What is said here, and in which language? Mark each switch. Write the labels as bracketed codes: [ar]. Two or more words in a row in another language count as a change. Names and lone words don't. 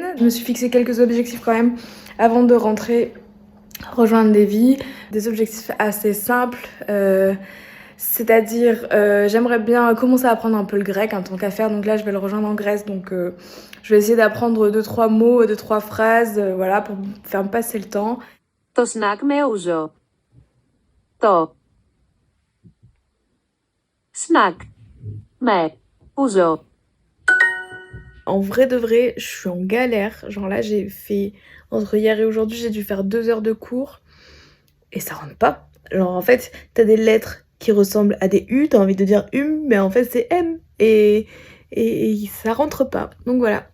[fr] Je me suis fixé quelques objectifs quand même avant de rentrer rejoindre Davy. Des objectifs assez simples. C'est-à-dire, j'aimerais bien commencer à apprendre un peu le grec en tant qu'affaire. Donc là, je vais le rejoindre en Grèce. Donc je vais essayer d'apprendre 2-3 mots, 2-3 phrases, voilà, pour faire me passer le temps. [el] Το snack με ούζο. Το snack με ούζο. [fr] En vrai de vrai, je suis en galère. Genre là, j'ai fait, entre hier et aujourd'hui, j'ai dû faire 2 heures de cours. Et ça rentre pas. Genre en fait, t'as des lettres qui ressemblent à des U, t'as envie de dire mais en fait c'est M. Et ça rentre pas. Donc voilà.